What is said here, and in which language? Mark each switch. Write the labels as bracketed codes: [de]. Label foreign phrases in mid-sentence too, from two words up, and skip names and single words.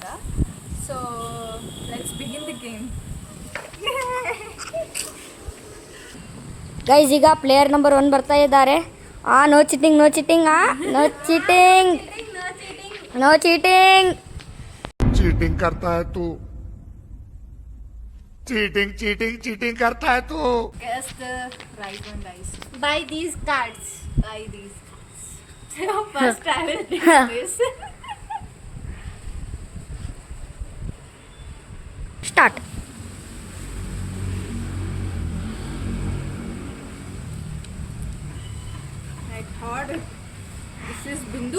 [en] So let's begin the game. [kn] ಗೈಸ್ ಈಗ [en] player number [kn] 1 ಬರ್ತಾ ಇದ್ದಾರೆ. [en] No cheating, no cheating, no cheating, no cheating. [hi] चीटिंग करता है तू. [en] cheating cheating cheating [hi] करता है तू. [en] Guess the right one guys. Buy these cards. Buy these cards. So first I will do this. ಸ್ಟಾರ್ಟ್. I thought this is Bindu.